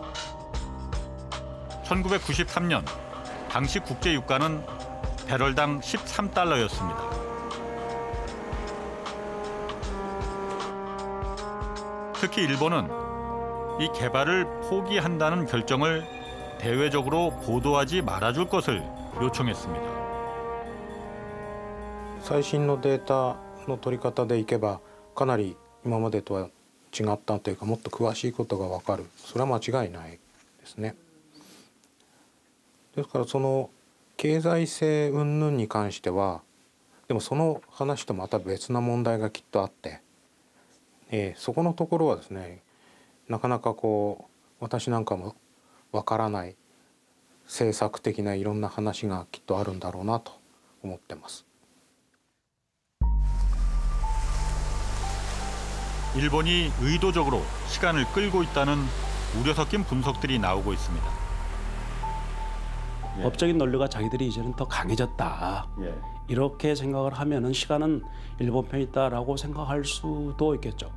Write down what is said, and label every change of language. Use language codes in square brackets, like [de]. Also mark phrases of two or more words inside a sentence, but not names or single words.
[ko] 1993년 당시 국제 유가는 배럴당 13달러였습니다. 특히 일본은 이 개발을 포기한다는 결정을 대외적으로 보도하지 말아줄 것을 요청했습니다. [ja] 最新のデータの取り方でいけばかなり今までとは違ったというかもっと詳しいことが分かる。それは間違いないですね。ですからその経済性云々に関してはでもその話とまた別な問題がきっとあって、そこのところはですねなかなかこう私なんかもわからない政策的ないろんな話がきっとあるんだろうなと思ってます。 [ko] 일본이 의도적으로 시간을 끌고 있다는 우려 섞인 분석들이 나오고 있습니다. 법적인 논리가 자기들이 이제는 더 강해졌다. 이렇게 생각을 하면은 시간은 일본 편에 있다라고 생각할 수도 있겠죠.